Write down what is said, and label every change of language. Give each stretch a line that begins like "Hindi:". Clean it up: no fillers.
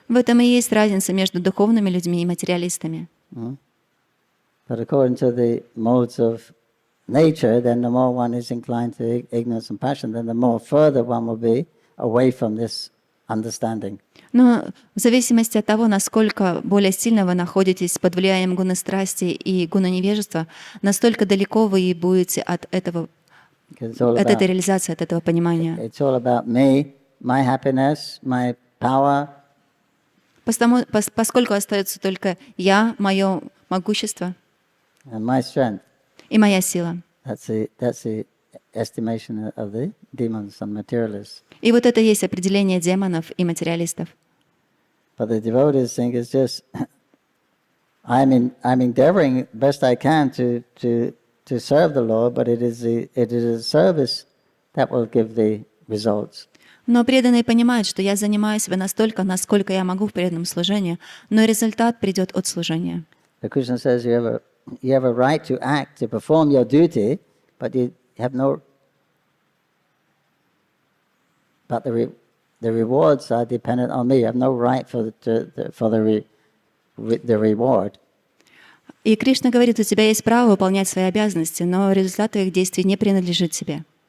Russian: В этом и есть разница между духовными людьми и материалистами.
English: But according to the modes of nature, then the more one is inclined to ignorance and passion, then the more further one will be away from this understanding.
Russian: Но в зависимости от того, насколько более сильно вы находитесь под влиянием гуны страсти и гуны невежества, настолько далеко вы и будете от этого, от этой реализации, от этого понимания.
English: It's all about me, my happiness, my power.
Russian: Поскольку остается только я, мое могущество
English: And my strength.
Russian: и моя сила.
English: That's the estimation of the demons and materialists.
Russian: И вот это есть определение демонов и материалистов.
English: But the devotees think it's just I'm endeavoring best I can to serve the Lord, but it is a service that will give the results.
Russian: Но преданные понимают, что я занимаюсь себя настолько, насколько я могу в преданном служении, но результат придет от служения.
English: The Krishna says you have a right to act, to perform your duty, but you have no. But the rewards are dependent on me. You have no right for the reward.
Russian: И Кришна говорит, у тебя есть право выполнять свои обязанности, но результат твоих действий не принадлежит тебе.